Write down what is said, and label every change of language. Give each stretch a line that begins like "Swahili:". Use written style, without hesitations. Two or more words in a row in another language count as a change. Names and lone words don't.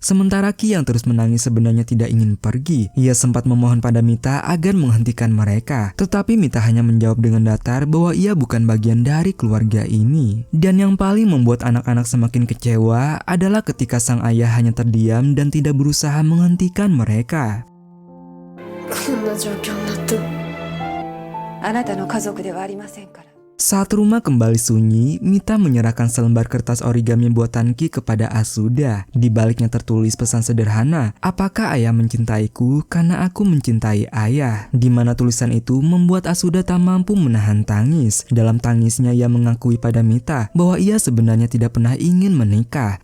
Indonesian: Sementara Ki yang terus menangis sebenarnya tidak ingin pergi. Ia sempat memohon pada Mita agar menghentikan mereka, tetapi Mita hanya menjawab dengan datar bahwa ia bukan bagian dari keluarga ini. Dan yang paling membuat anak-anak semakin kecewa adalah ketika sang ayah hanya terdiam dan tidak berusaha menghentikan mereka.
Japanese: こんな状況になってもあなたの家族ではありませんから。
Indonesian: Saat rumah kembali sunyi, Mita menyerahkan selembar kertas origami buatan Ki kepada Asuda. Di baliknya tertulis pesan sederhana, apakah ayah mencintaiku karena aku mencintai ayah. Di mana tulisan itu membuat Asuda tak mampu menahan tangis. Dalam tangisnya ia mengakui pada Mita bahwa ia sebenarnya tidak pernah ingin menikah.